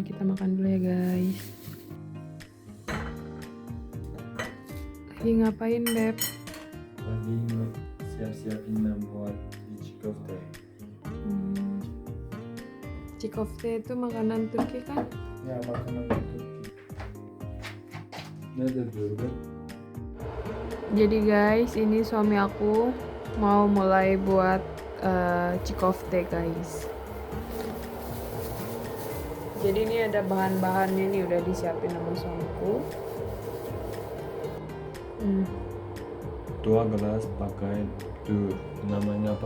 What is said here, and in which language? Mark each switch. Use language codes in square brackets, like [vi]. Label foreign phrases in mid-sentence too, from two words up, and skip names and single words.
[id] Kita makan dulu ya guys. Lagi ngapain Beb? Lagi siap-siapin buat chikofte. Chikofte itu makanan Turki kan? Ya, makanan Turki. [tr] Nedir diyor be? [id] Jadi guys, ini suami aku mau mulai buat chikofte guys. Jadi ini ada bahan-bahannya nih, udah disiapin sama suamiku. 2 gelas pakai tuh namanya apa?